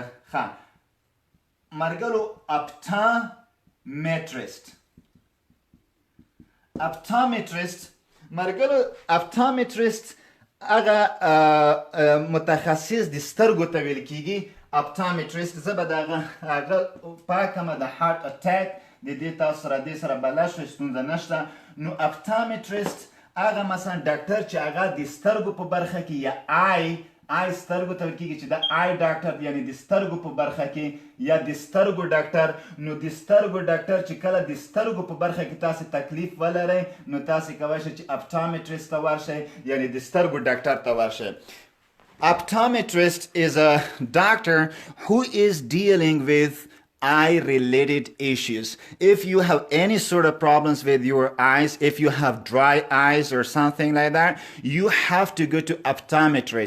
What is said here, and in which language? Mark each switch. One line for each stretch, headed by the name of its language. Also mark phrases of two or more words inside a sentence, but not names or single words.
Pashto: ښه مرګلو اپټومټریسټ. اپټومټریسټ مرګلو اپټومټریسټ هغه متخصص د سترګو ته ویل کیږي. اپټومټریسټ زه به د هغه پاکمه د
English: heart attack
Pashto: د دې تاسو سره دې سره بلد شوئ، ستونزه نشته. نو اپټومټریسټ هغه مثلا ډاکټر چې هغه د سترګو په برخه کې یا آی سترګو ته ویل کېږي چې د
English: eye doctor
Pashto: یعنی د سترګو په برخه کې یا د سترګو ډاکټر. نو د سترګو ډاکټر چې کله د سترګو په برخه کې تاسو تکلیف ولرئ نو تاسو کولی شئ چې اپټومټریسټ ته ورشئ، یعنی د سترګو ډاکټر ته ورشئ.
English: Optometrist is a doctor who is dealing with eye-related issues. If you have any sort of problems with your eyes, if you have dry eyes or something like that, you have to go to optometrist.